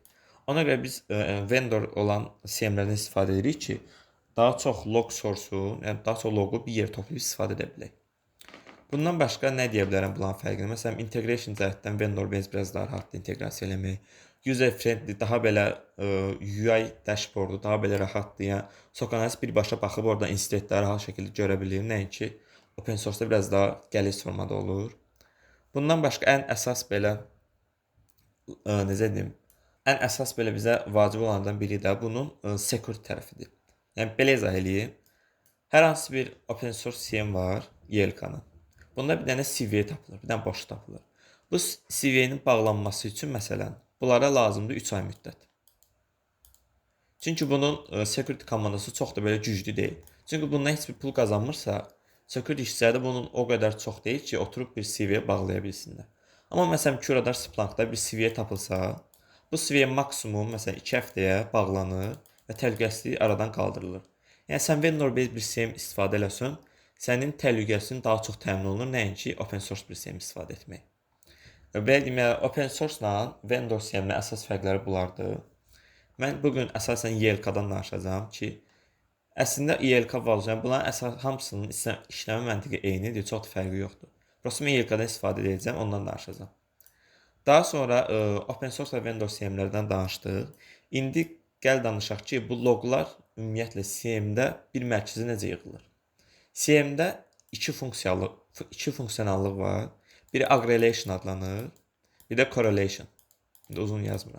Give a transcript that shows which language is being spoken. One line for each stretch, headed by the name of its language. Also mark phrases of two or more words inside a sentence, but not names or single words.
Azerbaijani: Ona görə biz vendor olan CM-lərdən istifadə edirik ki, daha çox
English: log source-
Azerbaijani: u, yəni daha çox loqu bir yerə toplayıb istifadə edə bilək. Bundan başqa nə deyə bilərəm bunların fərqini? Məsələn, integration cəhətdən vendor-based biraz daha rahatdır inteqrasiya eləmək.
English: User friendly,
Azerbaijani: daha belə
English: UI dashboardu
Azerbaijani: daha belə rahatdır. Yəni Sokanas birbaşa baxıb orada incidentləri rahat şəkildə görə bilir. Nəinki
English: open source-
Azerbaijani: da biraz daha gəliz formada olur. Bundan başqa ən əsas belə necə deyim, ən əsas belə bizə vacib olanlardan biri də bunun security tərəfidir. Yəni belə izah eləyim. Hər hansı bir
English: open source
Azerbaijani: CM var YLK-nın. Bunda bir dənə CVE tapılır, bir dənə boşluq tapılır. Bu CVE-nin bağlanması üçün məsələn, bunlara lazımdır 3 ay müddət. Çünki bunun security komandası çox da belə güclü deyil. Çünki bundan heç bir pul qazanmırsa, security işçiləri də bunun o qədər çox deyil ki, oturub bir CVE bağlaya bilsinlər. Amma məsələn, Curadar Splankda bir CVE tapılsa, bu CVE maksimum məsələn 2 həftəyə bağlanır və təhlükəsizliyi aradan qaldırılır. Yəni sən vendor-based bir CM istifadə eləsən, sənin təhlükəsizliyin daha çox təmin olunur, nəinki
English: open source
Azerbaijani: bir CM istifadə etmək. Belə deyim,
English: open source-
Azerbaijani: la vendor CM-in əsas fərqləri bunlardır. Mən bugün əsasən YLK-dan danışacağam ki, əslində YLK var, bunların əsas hamısının işləmə məntiqi eynidir, çox da fərqi yoxdur. Prosta mən YLK-dan istifadə edəcəm, ondan danışacağam. Daha sonra
English: open source
Azerbaijani: və vendor CM-lərdən danışdıq. İndi gəl danışaq ki, bu loqlar ümumiyyətlə CM-də bir mərkəzə necə yığılır? CM-də iki funksiyonallıq var. Biri aggregation adlanır, bir də correlation. İndi uzun yazmıram.